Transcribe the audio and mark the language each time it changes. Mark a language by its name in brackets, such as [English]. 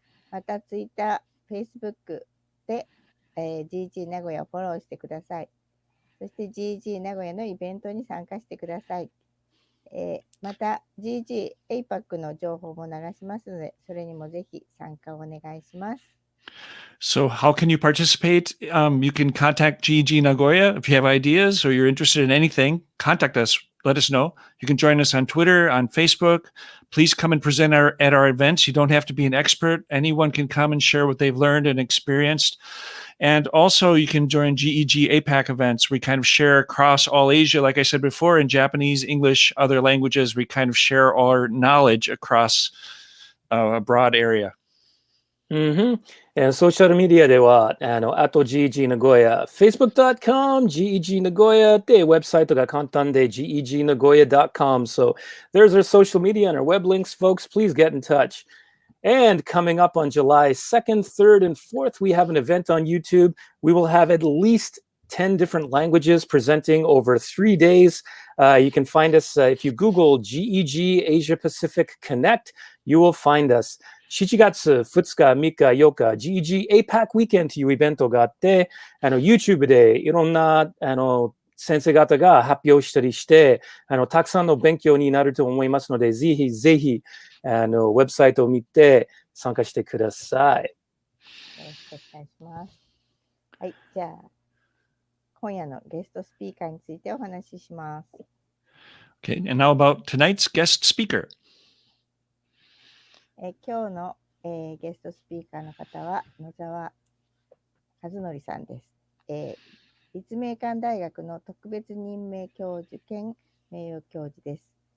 [Japanese] また、Twitter、Facebook でGEG 名古屋をフォローしてください。そして GEG 名古屋のイベントに参加してください。また GEG APAC の情報も流しますので、それにもぜひ参加をお願いします。 [English] So how can you participate? You can contact GEG Nagoya if you have ideas or you're interested in anything. Contact us let us know. You can join us on Twitter, on Facebook. Please come and present at our events. You don't have to be an expert. Anyone can come and share what they've learned and experienced. And also you can join GEG APAC events. We kind of share across all Asia, like I said before, in Japanese, English, other languages. We kind of share our knowledge across a broad area. [Japanese] ソーシャルメディアでは、@GEG 名古屋、facebook.com、GEG 名古屋で、ウェブサイトが簡単で、GEG 名古屋 .com. [English] So there's our social media and our web links, folks. Please get in touch. And coming up on July 2nd, 3rd, and 4th, we have an event on YouTube. We will have at least 10 different languages presenting over 3 days. You can find us if you Google GEG Asia Pacific Connect, you will find us. [Japanese] 7月2日、3日、8日、GEG APAC Weekend というイベントがあって、YouTube でいろんな先生方が発表したりして、たくさんの勉強になると思いますので、ぜひぜひ、ウェブサイトを見て参加してください。よろしくお願いします。はい、じゃあ、今夜のゲストスピーカーについてお話しします。 [English] Okay, and now about tonight's guest speaker. [Japanese] 今日の、ゲストスピーカーの方は野沢和則さんです。立命館大学の特別任命教授兼名誉教授です。